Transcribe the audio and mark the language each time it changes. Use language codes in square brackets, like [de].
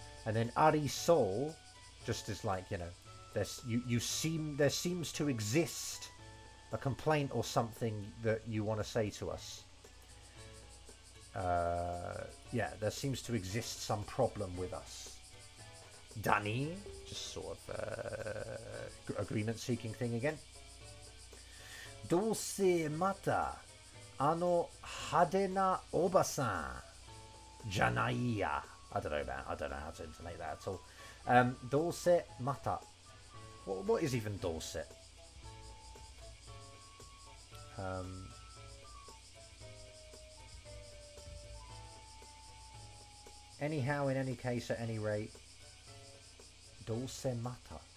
[en] And then ari so, just is like, you know, there seems to exist a complaint or something that you want to say to us. Yeah, there seems to exist some problem with us. Dani, just sort of agreement seeking thing again. [ja] どうせまたあの派手なおばさんじゃないや. [en] I don't know how to intonate that at all. [ja] どうせまた. [en] What is even どうせ? Anyhow, in any case, at any rate, [ja] どうせまた.